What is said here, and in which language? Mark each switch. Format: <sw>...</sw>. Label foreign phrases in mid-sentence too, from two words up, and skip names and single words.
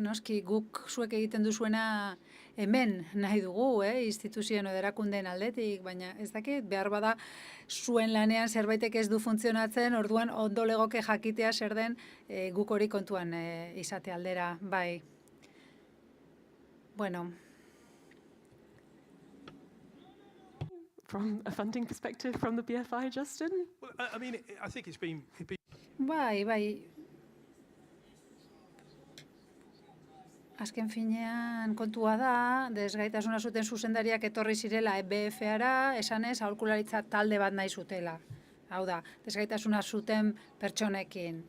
<eu>noski guk zuek egiten duzuena hemen nahi dugu, instituzioen edo erakundeen aldetik, baina ez dakit, behar bada zuen lanean zerbaitek ez du funtzionatzen, orduan ondo legoke jakitea zer den guk hori kontuan izate aldera, bai. Bueno.</eu> <en>From a funding perspective from the BFI, Justin? Well, I mean, I think it's been</en> <eu>Bai. Azken finean kontua da, desgaitasuna zuten zuzendariak etorri zirela BFA-ra, esanez aholkularitza talde bat nahi zutela. Hau da, desgaitasuna zuten pertsonekin.</eu>